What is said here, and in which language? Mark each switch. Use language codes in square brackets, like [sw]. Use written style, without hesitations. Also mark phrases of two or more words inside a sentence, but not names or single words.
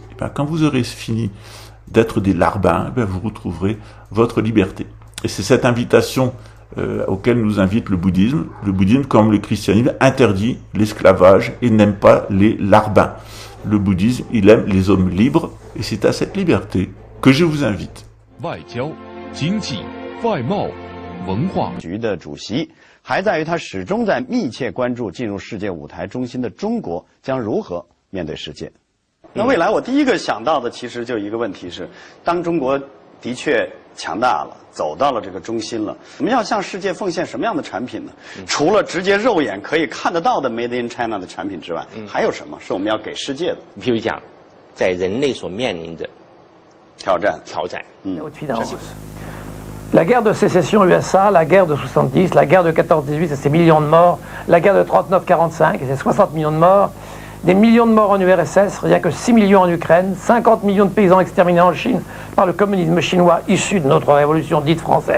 [fr] Et bien, quand vous aurez fini d'être des larbins, vous retrouverez votre liberté. Et c'est cette invitation auquel nous invite le bouddhisme. Le bouddhisme, comme le christianisme, interdit l'esclavage et n'aime pas les larbins. Le bouddhisme, il aime les hommes libres, et c'est à cette liberté que je vous invite. [zh] 外交、经济、外贸、文化局的主席，还在于他始终在密切关注进入世界舞台中心的中国将如何面对世界。那未来我第一个想到的，其实就一个问题是，当中国的确强大了，走到了这个中心了，我们要向世界奉献什么样的产品呢？除了直接肉眼可以看得到的 [en] Made in China [zh] 的产品之外，还有什么是我们要给世界的？比如讲，在人类所面临的挑战。 [fr] La haute finance. La guerre de sécession USA, la guerre de 70, la guerre de 14-18 et ses millions de morts, la guerre de 39-45 et ses 60 millions de morts, des millions de morts en URSS, rien que 6 millions en Ukraine, 50 millions de paysans exterminés en Chine par le communisme chinois issu de notre révolution dite française.